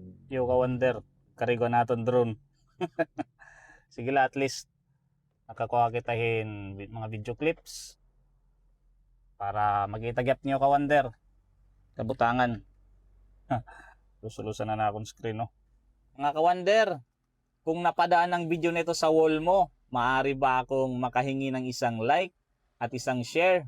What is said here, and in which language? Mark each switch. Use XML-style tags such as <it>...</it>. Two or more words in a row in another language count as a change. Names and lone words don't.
<war>Yo ka wonder, karigo naton drone. Sige la, at least nakakuha kitahin mga video clips para makita gyap niyo ka wonder. Kabutangan.</war> <tl>Lusulusan na akong screen, no. Mga ka wonder, kung napadaan ang video nito sa wall mo, maaari ba akong makahingi ng isang like at isang share?</tl>